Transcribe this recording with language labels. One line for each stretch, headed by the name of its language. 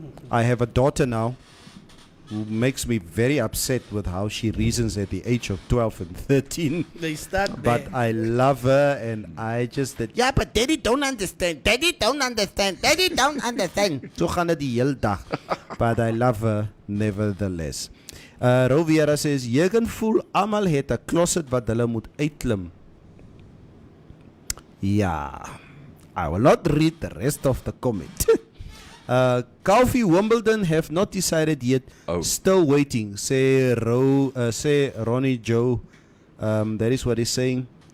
English: I have a daughter now who makes me very upset with how she reasons at the age of 12 and 13. They start But there. I love her, and I just said, yeah, but daddy don't understand. Daddy don't understand. Daddy don't understand. So gaan dit die hele dag. But I love her nevertheless.
Afrikaans: Roviera says, jy kan voel almal het 'n closet wat hulle moet uitklim.
English: Yeah. I will not read the rest of the comment. Coffee Wimbledon have not decided yet. Still waiting. Say Ronnie Joe. That is what he's saying.